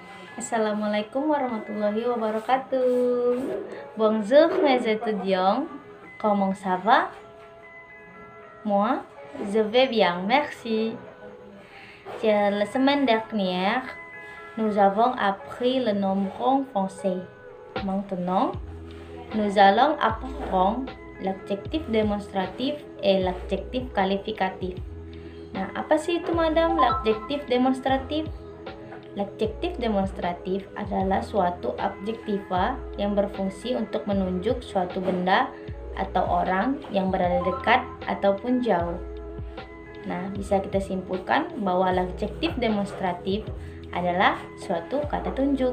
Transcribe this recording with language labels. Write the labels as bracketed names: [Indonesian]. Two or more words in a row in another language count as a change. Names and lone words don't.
[Arabic] السلام عليكم ورحمة الله وبركاته. [French] Bonjour mes étudiants, comment ça va? Moi, je vais bien, merci. La semaine dernière, nous avons appris le nombre en français. Maintenant, nous allons apprendre l'adjectif démonstratif et l'adjectif qualificatif. [Indonesian] Nah, apa sih itu madam [French] l'adjektif demonstratif? L'adjektif demonstratif [Indonesian] adalah suatu adjektiva yang berfungsi untuk menunjuk suatu benda atau orang yang berada dekat ataupun jauh. Nah, bisa kita simpulkan bahwa [French] l'adjektif demonstratif [Indonesian] adalah suatu kata tunjuk.